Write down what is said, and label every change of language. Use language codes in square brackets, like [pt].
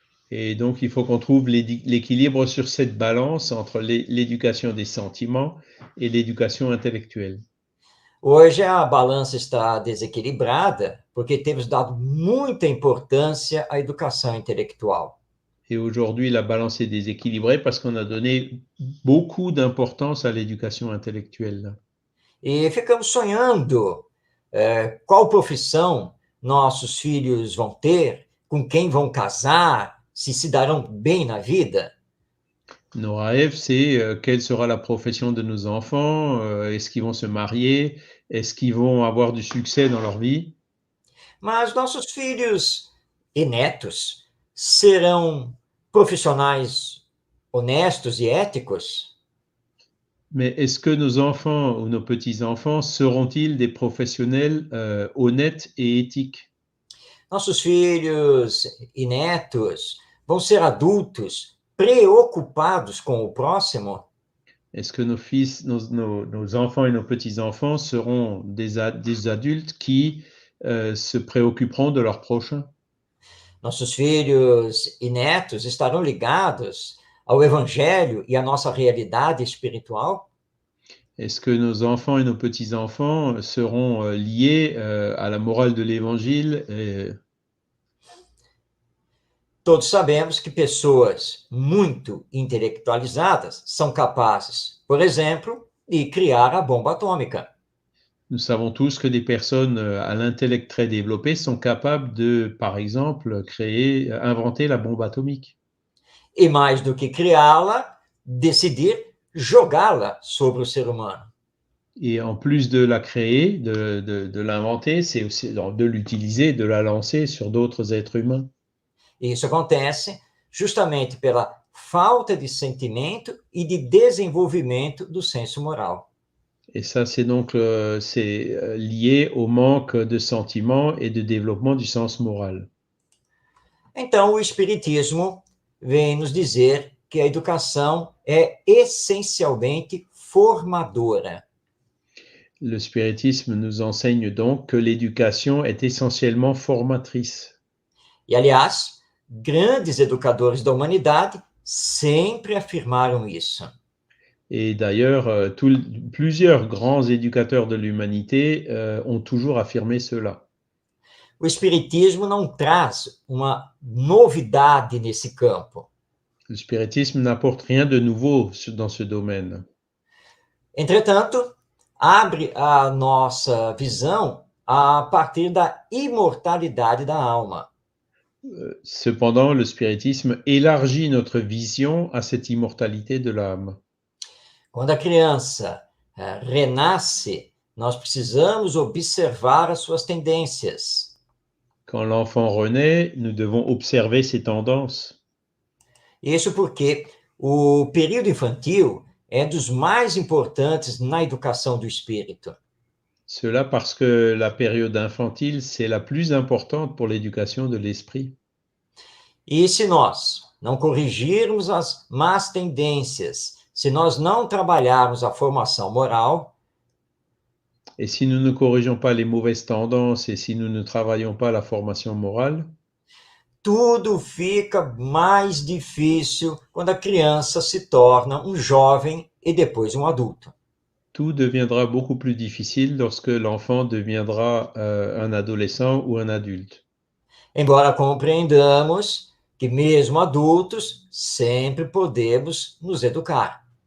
[fr] Et donc, il faut qu'on trouve l'équilibre sur cette balance entre l'éducation des sentiments et l'éducation intellectuelle. [pt] Hoje a balança está desequilibrada porque temos dado muita importância à educação intelectual. [fr] Et aujourd'hui, la balance est déséquilibrée parce qu'on a donné beaucoup d'importance à l'éducation intellectuelle. [pt] E ficamos sonhando qual profissão nossos filhos vão ter, com quem vão casar, se darão bem na vida. [fr] Nos rêves, c'est quelle sera la profession de nos enfants, est-ce qu'ils vont se marier, est-ce qu'ils vont avoir du succès dans leur vie. [pt] Mas nossos filhos e netos serão profissionais honestos e éticos? [fr] Mais est-ce que nos enfants ou nos petits-enfants seront-ils des professionnels honnêtes et éthiques? [pt] Nossos filhos e netos vão ser adultos preocupados com o próximo? [fr] Est-ce que nos fils, nos enfants et nos petits-enfants seront des adultes qui se préoccuperont de leur prochain? [pt] Nossos filhos e netos estarão ligados ao Evangelho e à nossa realidade espiritual? [fr] Est-ce que nos enfants et nos petits-enfants seront liés à la morale de l'Évangile [pt] Todos sabemos que pessoas muito intelectualizadas são capazes, por exemplo, de criar a bomba atômica. [fr] Nous savons tous que des personnes à l'intellect très développé sont capables de, par exemple, inventer la bombe atomique. [pt] E mais do que criá-la, decidir jogá-la sobre o ser humano. [fr] Et en plus de la créer, de l'inventer, c'est aussi de l'utiliser, de la lancer sur d'autres êtres humains. [pt] E isso acontece justamente pela falta de sentimento e de desenvolvimento do senso moral. [fr] Et ça, c'est donc lié au manque de sentiments et de développement du sens moral. [pt] Então, o Espiritismo vem nos dizer que a educação é essencialmente formadora. [fr] Le spiritisme nous enseigne donc que l'éducation est essentiellement formatrice. [pt] E, aliás, grandes educadores da humanidade sempre afirmaram isso. [fr] Et d'ailleurs, plusieurs grands éducateurs de l'humanité ont toujours affirmé cela. [pt] O Espiritismo não traz uma novidade nesse campo. [fr] Le spiritisme n'apporte rien de nouveau dans ce domaine. [pt] Entretanto, abre a nossa visão a partir da imortalidade da alma. [fr] Cependant, le spiritisme élargit notre vision à cette immortalité de l'âme. [pt] Quando a criança renasce, nós precisamos observar as suas tendências. [fr] Quand l'enfant renaît, nous devons observer ses tendances. [pt] Isso porque o período infantil é dos mais importantes na educação do espírito. [fr] Cela parce que la période infantile, c'est la plus importante pour l'éducation de l'esprit. [pt] E se nós não corrigirmos as más tendências, se nós não trabalharmos a formação moral, [fr] et si nous ne corrigeons pas les mauvaises tendances et si nous ne travaillons pas la formation morale, [pt] tudo fica mais difícil quando a criança se torna um jovem e depois um adulto. [fr] Tout deviendra beaucoup plus difficile lorsque l'enfant deviendra un adolescent ou un adulte. [pt] Embora compreendamos que mesmo adultos sempre podemos nos educar.